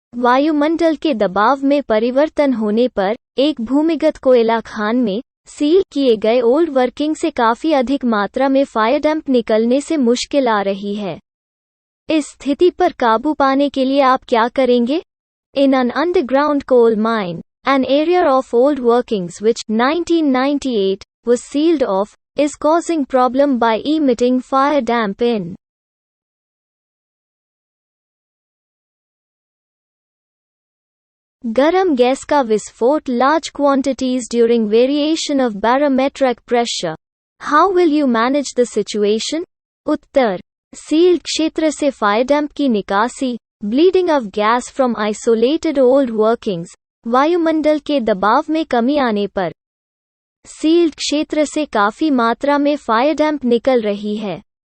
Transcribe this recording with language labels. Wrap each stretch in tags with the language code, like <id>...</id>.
<hi>वायुमंडल के दबाव में परिवर्तन होने पर एक भूमिगत कोयला खान में सील किए गए ओल्ड वर्किंग से काफी अधिक मात्रा में फायर डंप निकलने से मुश्किल आ रही है। इस स्थिति पर काबू पाने के लिए आप क्या करेंगे?</hi> <en>In an underground coal mine, an area of old workings which 1998 was sealed off, is causing problem by emitting fire damp in.</en> <hi>गर्म गैस का विस्फोट,</hi> <en>large quantities during variation of barometric pressure. How will you manage the situation?</en> <hi>Uttar, sealed क्षेत्र से fire dump की निकासी,</hi> <en>bleeding of gas from isolated old workings,</en> <hi>वायुमंडल के दबाव में कमी आने पर सील्ड क्षेत्र से काफी मात्रा में फायर डंप निकल रही है।</hi>